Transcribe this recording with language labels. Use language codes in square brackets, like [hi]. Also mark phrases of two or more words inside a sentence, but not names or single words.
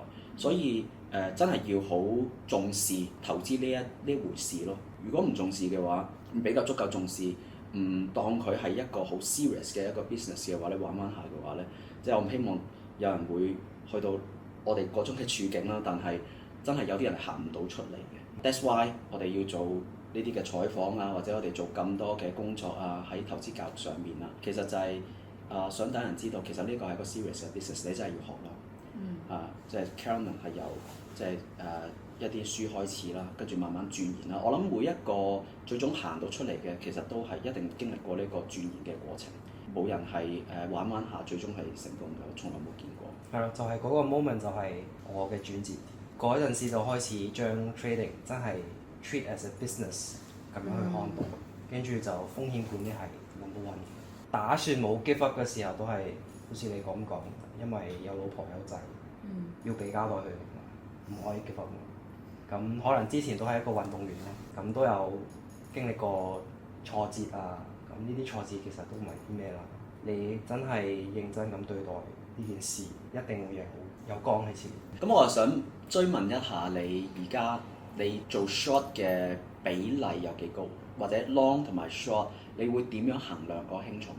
[yue] 所以真係要好重視投資呢回事咯。如果唔重視嘅話，唔比較足夠重視，唔當佢係一個好 serious 嘅一個 business 嘅話咧，玩玩下嘅話咧，即係我唔希望有人會去到我哋嗰種嘅處境啦。但係真係有啲人係行唔到出嚟嘅。 [en] That's why [yue] 我哋要做呢啲嘅採訪啊，或者我哋做咁多嘅工作啊，喺投資教育上面啊，其實就係想等人知道，其實呢個係個 serious 嘅 business，你真係要學咯。即係 Carolyn 係由即係一啲書開始啦，跟住慢慢鑽研啦。我諗每一個最終行到出嚟嘅，其實都係一定經歷過呢個鑽研嘅過程。冇人係玩玩下最終係成功嘅，我從來冇見過。係咯，就係嗰個 moment 就係我嘅轉折點。嗰陣時就開始將 trading 真係 [en] treat as a business [yue] 咁樣去看待，跟住就風險管理係 [en] number one。 [yue] 打算冇 [en] give up [yue] 嘅時候都係好似你咁講，因為有老婆有仔，要俾交代佢，唔可以 [en] give up。 [yue] 咁可能之前都係一個運動員啦，咁都有經歷過挫折啊。咁呢啲挫折其實都唔係啲咩啦。你真係認真咁對待呢件事，一定會有光喺前面。咁我就想追問一下你而家你做 short 嘅比例有幾高，或者 long 同埋 short， 你會點樣衡量個輕重啊？